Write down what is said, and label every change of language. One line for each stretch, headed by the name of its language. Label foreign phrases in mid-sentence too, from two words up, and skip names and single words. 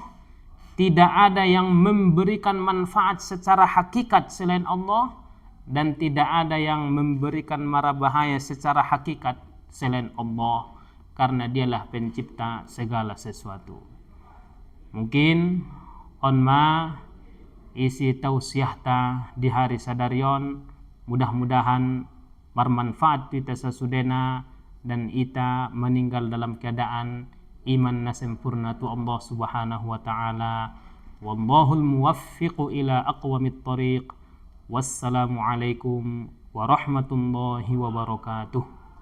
Indonesian: Tidak ada yang memberikan manfaat secara hakikat selain Allah. Dan tidak ada yang memberikan mara bahaya secara hakikat selain Allah. Karena Dialah pencipta segala sesuatu.
Batak Mandailing: Mungkin onma isi tausiah ta
Indonesian: di hari
Batak Mandailing: sadarion,
Indonesian: mudah-mudahan bermanfaat kita sesudena dan ita meninggal dalam keadaan iman na sempurna tu
Arabic: الله سبحانه وتعالى. والله الموفق إلى أقوم الطريق. والسلام عليكم ورحمة الله وبركاته.